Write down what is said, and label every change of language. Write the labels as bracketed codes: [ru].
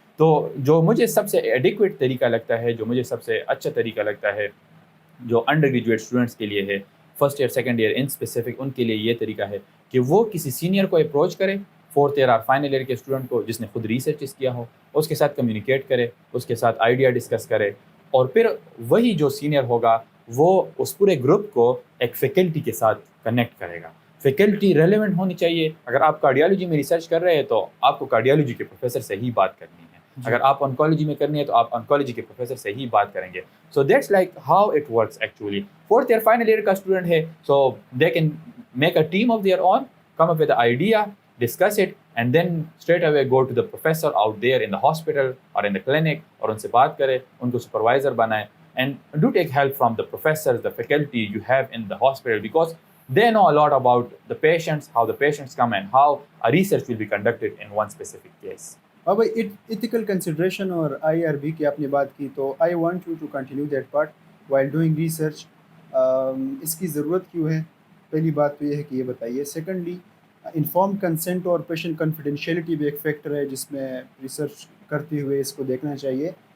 [ur] تو جو مجھے سب سے ایڈیکویٹ طریقہ لگتا ہے, جو مجھے سب سے اچھا طریقہ لگتا ہے جو انڈر گریجویٹ اسٹوڈنٹس کے لیے ہے, first year second year in specific, ان کے لیے یہ طریقہ ہے کہ وہ کسی سینئر کو اپروچ کرے, 4th ایئر اور فائنل ایئر کے اسٹوڈنٹ کو جس نے خود ریسرچ کیا ہو, اس کے ساتھ کمیونیکیٹ کرے, اس کے ساتھ آئیڈیا ڈسکس کرے, اور پھر وہی جو سینئر ہوگا وہ اس پورے گروپ کو ایک فیکلٹی کے ساتھ کنیکٹ کرے گا. فیکلٹی ریلیونٹ ہونی چاہیے. اگر آپ کارڈیالوجی میں ریسرچ کر رہے ہیں تو آپ کو کارڈیالوجی کے پروفیسر سے ہی بات کرنی ہے. اگر آپ آنکالوجی میں کرنی ہے تو آپ آنکالوجی کے پروفیسر سے ہی بات کریں گے. [en] So that's like how it works actually. 4th year final year کا student ہے, so they can make a team of their own, come up with idea, discuss it, and then straight away go to the professor out there in the hospital or in the clinic, [ur] اور ان سے بات کرے, ان کو supervisor بنائے, [en] and do take help from the professors, the faculty you have in the hospital, because they know a lot about the patients, how the patients come, and how a research will be conducted in one specific case. [ur] اب ethical consideration اور IRB کی آپ نے بات کی, تو [en] I want you to continue that part while doing research. [ur] اس کی ضرورت کیوں ہے؟ پہلی بات تو یہ ہے کہ یہ بتائیے. سیکنڈلی, انفارم کنسنٹ اور پیشنٹ کنفیڈینشیلٹی بھی ایک فیکٹر ہے جس میں ریسرچ کرتے ہوئے اس کو دیکھنا چاہیے.